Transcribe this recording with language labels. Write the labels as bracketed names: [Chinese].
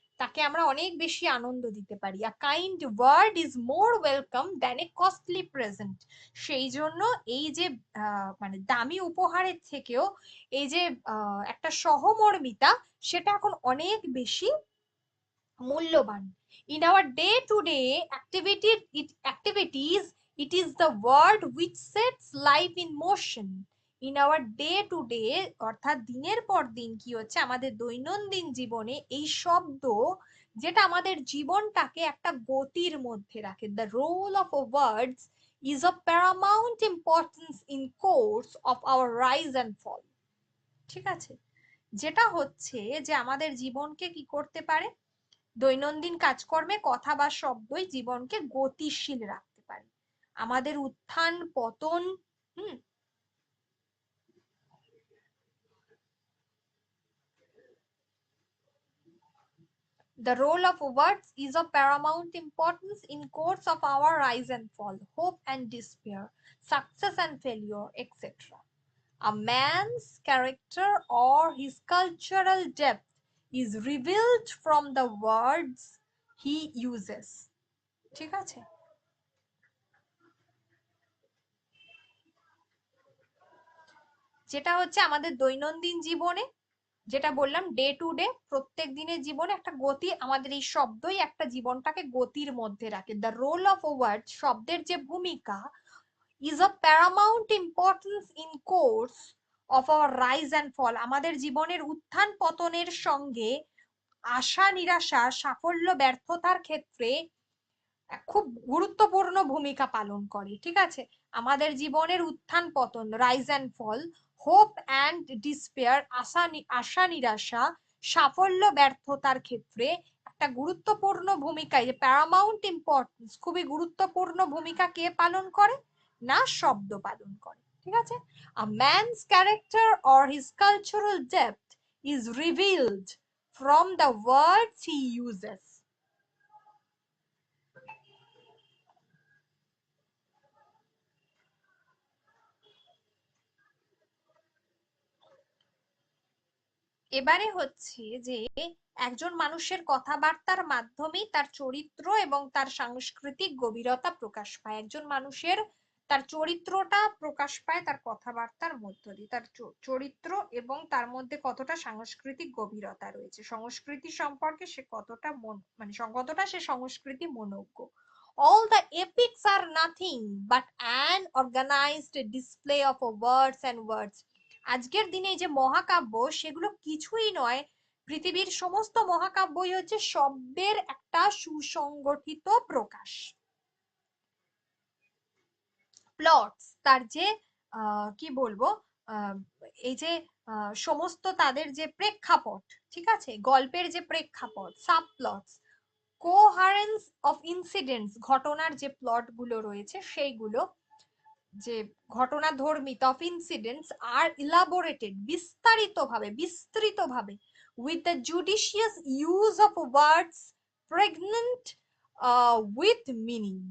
[Bangla] তাকে আমরা অনেক বেশি আনন্দ দিতে পারি। [English] A kind word is more welcome than a costly present. [Bangla] সেই জন্য এই যে মানে দামি উপহারের থেকেও এই যে একটা সহমর্মিতা, সেটা এখন অনেক বেশি মূল্যবান। [English] In our day to day activities, it is the word which sets life in motion. In our day to day, [Bangla] অর্থাৎ দিনের পর দিন কি হচ্ছে আমাদের দৈনন্দিন জীবনে, এই শব্দ যেটা আমাদের জীবনটাকে একটা গতির মধ্যে রাখে। [English] The role of words is of paramount importance in course of our rise and fall, [Bangla] ঠিক আছে? যেটা হচ্ছে যে আমাদের জীবনকে কি করতে পারে, দৈনন্দিন কাজকর্মে কথা বা শব্দই জীবনকে গতিশীল রাখতে পারে, আমাদের উত্থান পতন। [English] Hmm The role of words is of paramount importance in course of our rise and fall, hope and despair, success and failure, etc. A man's character or his cultural depth is revealed from the words he uses. [Bangla] ঠিক আছে, যেটা হচ্ছে আমাদের দৈনন্দিন জীবনে, যেটা বললাম day to day, প্রত্যেক দিনের জীবনে একটা গতি, আমাদের এই শব্দই একটা জীবনটাকে গতির মধ্যে রাখে। [English] the role of word, [Bangla] শব্দের যে ভূমিকা, [English] is of paramount importance in course of our rise and fall, [Bangla] আমাদের জীবনের উত্থান পতনের সঙ্গে আশা নিরাশা সাফল্য ব্যর্থতার ক্ষেত্রে খুব গুরুত্বপূর্ণ ভূমিকা পালন করে। ঠিক আছে, আমাদের জীবনের উত্থান পতন, [English] rise and fall, hope and despair, [Bangla] আশা নিরাশা, সাফল্য ব্যর্থতার ক্ষেত্রে একটা গুরুত্বপূর্ণ ভূমিকা, এই যে [English] paramount importance, [Bangla] খুবই গুরুত্বপূর্ণ ভূমিকা কে পালন করে না শব্দ পালন করে। ঠিক আছে, [English] a man's character or his cultural depth is revealed from the words he uses. [Bangla] এবারে হচ্ছে যে একজন মানুষের কথাবার্তার মাধ্যমেই তার চরিত্র এবং তার সাংস্কৃতিক গভীরতা প্রকাশ পায়। একজন মানুষের তার চরিত্রটা প্রকাশ পায় তার কথাবার্তার মধ্য দিয়ে, তার চরিত্র এবং তার মধ্যে কতটা সাংস্কৃতিক গভীরতা রয়েছে, সংস্কৃতি সম্পর্কে সে কতটা কতটা সে সংস্কৃতি মনোজ্ঞ। [English] All the epics are nothing but an organized display of words and words. [Bangla] আজকের দিনে যে মহাকাব্য, সেগুলো কিছুই নয়, পৃথিবীর সমস্ত মহাকাব্যই হচ্ছে শব্দের একটা সুসংগঠিত প্রকাশ। প্লটস, তার যে কি বলবো, এই যে সমস্ত তাদের যে প্রেক্ষাপট, ঠিক আছে, গল্পের যে প্রেক্ষাপট, sub plots, [English] coherence of incidents, [Bangla] ঘটনার যে প্লট গুলো রয়েছে সেইগুলো, যে ঘটনাধর্মী অফ ইনসিডেন্টস আর ইলাবোরেটেড, বিস্তৃতভাবে [English] With the judicious use of words pregnant with meaning.